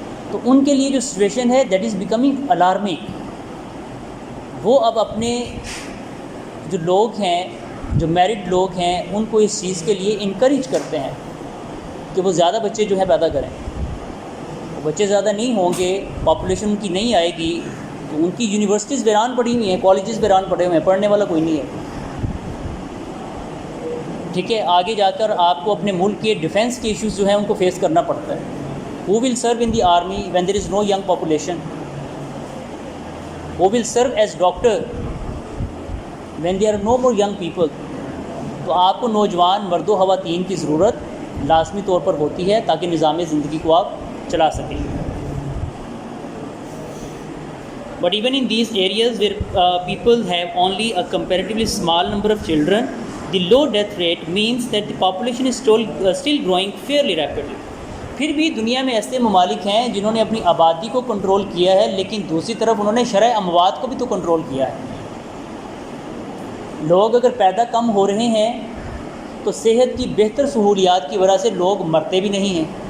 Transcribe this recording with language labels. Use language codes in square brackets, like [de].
[ur] تو ان کے لیے جو سچویشن ہے [en] That is becoming alarming. [ur] وہ اب اپنے جو لوگ ہیں، جو میرڈ لوگ ہیں، ان کو اس چیز کے لیے انکریج کرتے ہیں کہ وہ زیادہ بچے جو ہے پیدا کریں. بچے زیادہ نہیں ہوں گے، پاپولیشن ان کی نہیں آئے گی، تو ان کی یونیورسٹیز ویران پڑی ہوئی ہیں، کالجز ویران پڑے ہوئے ہیں، پڑھنے والا کوئی نہیں ہے. ٹھیک ہے، آگے جا کر آپ کو اپنے ملک کے ڈیفنس کے ایشوز جو ہیں ان کو فیس کرنا پڑتا ہے. [en] Who will serve in the army when there is no young population? Who will serve as doctor when there are no more young people? [ur] تو آپ کو نوجوان مرد و خواتین کی ضرورت لازمی طور پر ہوتی ہے تاکہ نظام زندگی کو آپ چلا سکیں. [en] But even in these areas where people have only a comparatively small number of children, the low death rate means that the population is still growing fairly rapidly. [ur] پھر بھی دنیا میں ایسے ممالک ہیں جنہوں نے اپنی آبادی کو کنٹرول کیا ہے، لیکن دوسری طرف انہوں نے شرح اموات کو بھی تو کنٹرول کیا ہے. لوگ اگر پیدا کم ہو رہے ہیں تو صحت کی بہتر سہولیات کی وجہ سے لوگ مرتے بھی نہیں ہیں.